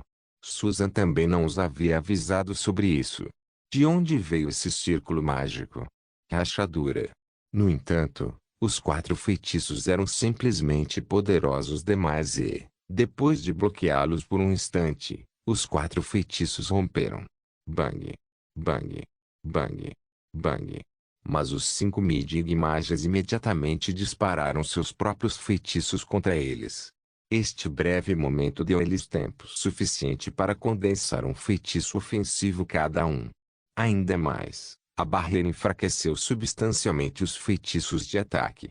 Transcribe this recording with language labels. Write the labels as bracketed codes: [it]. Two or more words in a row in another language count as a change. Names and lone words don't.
[pt] Susan também não os havia avisado sobre isso. De onde veio esse círculo mágico? Rachadura. No entanto, os 4 feitiços eram simplesmente poderosos demais e, depois de bloqueá-los por um instante, os 4 feitiços romperam. Bang. Bang. Bang. Bang. Mas os 5 Midig-Mages imediatamente dispararam seus próprios feitiços contra eles. Este breve momento deu a eles tempo suficiente para condensar um feitiço ofensivo cada um. Ainda mais, a barreira enfraqueceu substancialmente os feitiços de ataque.